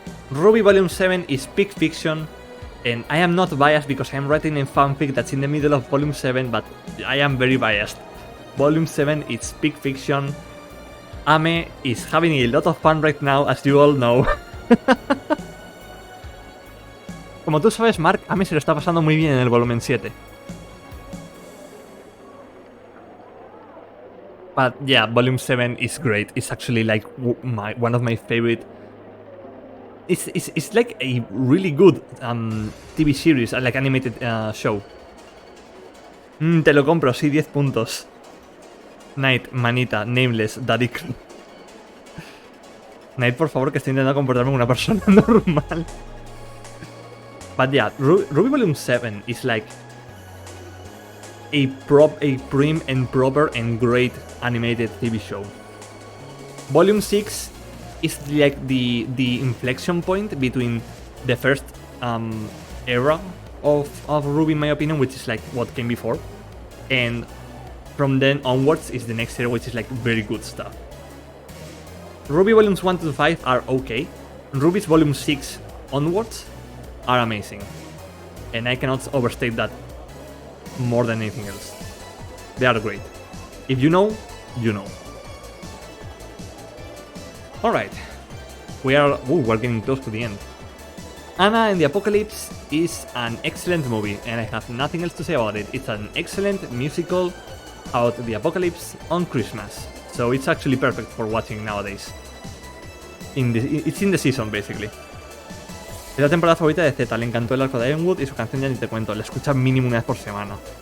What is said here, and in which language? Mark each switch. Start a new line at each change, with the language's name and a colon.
English: RWBY Volume 7 is Peak Fiction, and I am not biased because I am writing a fanfic that's in the middle of Volume 7, but I am very biased. Volume 7 is Peak Fiction. Ame is having a lot of fun right now, as you all know.
Spanish: Como tú sabes, Mark, Ame se lo está pasando muy bien en el volumen 7.
English: But yeah, Volume 7 is great. It's actually like one of my favorite. It's like a really good TV series, like animated show.
Spanish: Te lo compro, sí, 10 puntos. Knight, manita, nameless, daddy. Knight, por favor, que estoy intentando comportarme como una persona normal.
English: But yeah, RWBY Volume 7 is like a prim and proper and great animated TV show. Volume 6 is like the inflection point between the first era of RWBY, in my opinion, which is like what came before, and from then onwards is the next era, which is like very good stuff. RWBY Volumes 1 to 5 are okay. RWBY's Volume 6 onwards are amazing, and I cannot overstate that more than anything else. They are great. If you know, you know. Alright, we're getting close to the end. Anna and the Apocalypse is an excellent movie, and I have nothing else to say about it. It's an excellent musical about the apocalypse on Christmas, so it's actually perfect for watching nowadays. It's in the season, basically.
Spanish: Es la temporada favorita de Z, le encantó el arco de Ironwood y su canción ya ni te cuento, la escucha mínimo una vez por semana.